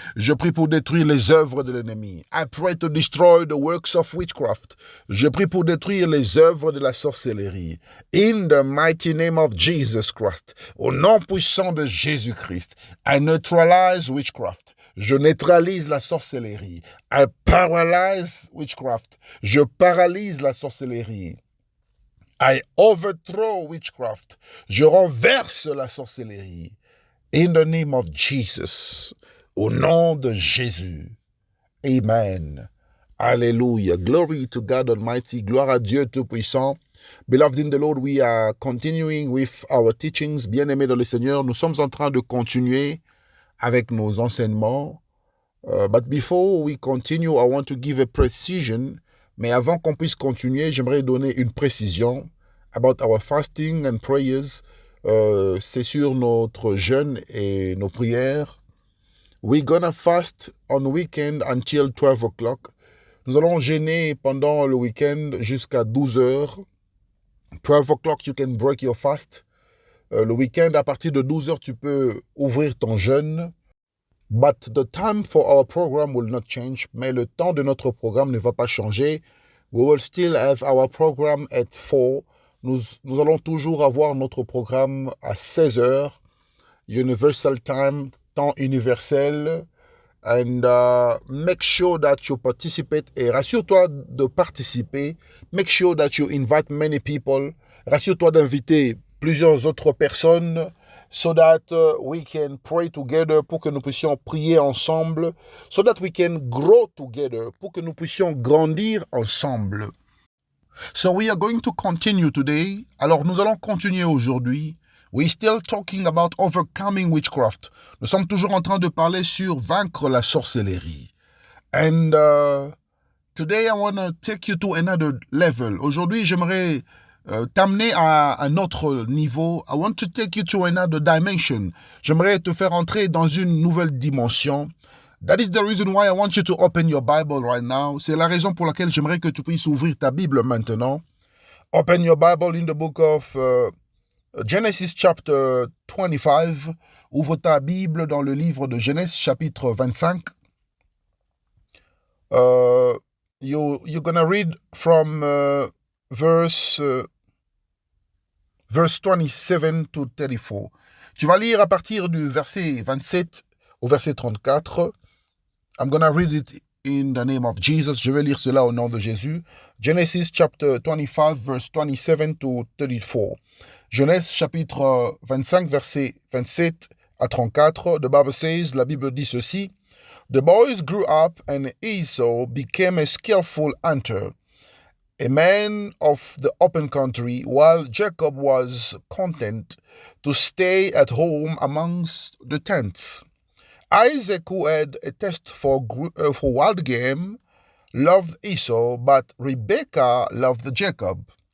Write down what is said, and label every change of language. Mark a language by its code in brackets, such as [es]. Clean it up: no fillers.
[fr] Je prie pour détruire les œuvres de l'ennemi. [en] I pray to destroy the works of witchcraft. [fr] Je prie pour détruire les œuvres de la sorcellerie. [en] In the mighty name of Jesus Christ, [fr] au nom puissant de Jésus-Christ, [en] I neutralize witchcraft. [fr] Je neutralise la sorcellerie. [en] I paralyze witchcraft. [fr] Je paralyse la sorcellerie. [en] I overthrow witchcraft. [fr] Je renverse la sorcellerie. [en] In the name of Jesus. [fr] Au nom de Jésus. [en] Amen. Alléluia. Glory to God Almighty. [fr] Gloire à Dieu Tout-Puissant. [en] Beloved in the Lord, we are continuing with our teachings. [fr] Bien-aimés dans le Seigneur, nous sommes en train de continuer avec nos enseignements. [en] But before we continue, I want to give a precision. [fr] Mais avant qu'on puisse continuer, j'aimerais donner une précision [en] about our fasting and prayers. [fr] C'est sur notre jeûne et nos prières. [en] We're gonna fast on weekend until 12 o'clock. [fr] Nous allons jeûner pendant le week-end jusqu'à 12 heures. [en] 12 o'clock, you can break your fast. [fr] Le week-end, à partir de 12 heures, tu peux ouvrir ton jeûne. [en] But the time for our program will not change. [fr] Mais le temps de notre programme ne va pas changer. [en] We will still have our program at 4. [fr] Nous allons toujours avoir notre programme à 16 heures. [en] Universal time, [fr] temps universel. [en] And make sure that you participate. [fr] Et rassure-toi de participer. [en] Make sure that you invite many people. [fr] Rassure-toi d'inviter plusieurs autres personnes. [en] So that we can pray together, [fr] pour que nous puissions prier ensemble. [en] So that we can grow together, [fr] pour que nous puissions grandir ensemble. [en] So we are going to continue today. [fr] Alors nous allons continuer aujourd'hui. [en] We're still talking about overcoming witchcraft. [fr] Nous sommes toujours en train de parler sur vaincre la sorcellerie. [en] And today I want to take you to another level. [fr] Aujourd'hui, j'aimerais t'amener à un autre niveau. [en] I want to take you to another dimension. [fr] J'aimerais te faire entrer dans une nouvelle dimension. [en] That is the reason why I want you to open your Bible right now. [fr] C'est la raison pour laquelle j'aimerais que tu puisses ouvrir ta Bible maintenant. [en] Open your Bible in the book of Genesis chapter 25. [fr] Ouvre ta Bible dans le livre de Genèse chapitre 25. [en] You're gonna read from verse 27 to 34. [fr] Tu vas lire à partir du verset 27 au verset 34. [en] I'm gonna read it in the name of Jesus. [fr] Je vais lire cela au nom de Jésus. [en] Genesis chapter 25, verse 27 to 34. [fr] Genèse chapitre 25, verset 27 à 34. [en] The Bible says, [fr] la Bible dit ceci. [en] The boys grew up and Esau became a skillful hunter, a man of the open country, while Jacob was content to stay at home amongst the tents. Isaac, who had a taste for wild game, loved Esau, but Rebekah loved Jacob.